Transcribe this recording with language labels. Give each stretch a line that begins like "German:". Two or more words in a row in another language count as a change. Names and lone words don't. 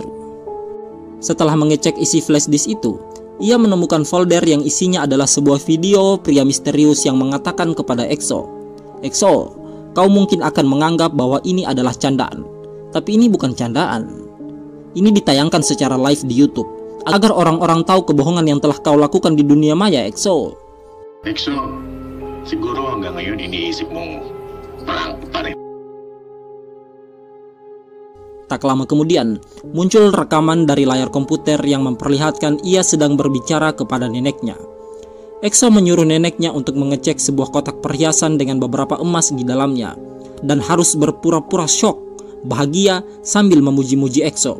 Indonesian: Setelah mengecek isi flash disk itu, ia menemukan folder yang isinya adalah sebuah video pria misterius yang mengatakan kepada EXO, "EXO, kau mungkin akan menganggap bahwa ini adalah candaan, tapi ini bukan candaan. Ini ditayangkan secara live di YouTube agar orang-orang tahu kebohongan yang telah kau lakukan di dunia maya, EXO." EXO,
Filipino: siguro hanggang ngayon iniisip mong prank pa rin.
Indonesian: Tak lama kemudian, muncul rekaman dari layar komputer yang memperlihatkan ia sedang berbicara kepada neneknya. EXO menyuruh neneknya untuk mengecek sebuah kotak perhiasan dengan beberapa emas di dalamnya, dan harus berpura-pura syok, bahagia sambil memuji-muji EXO.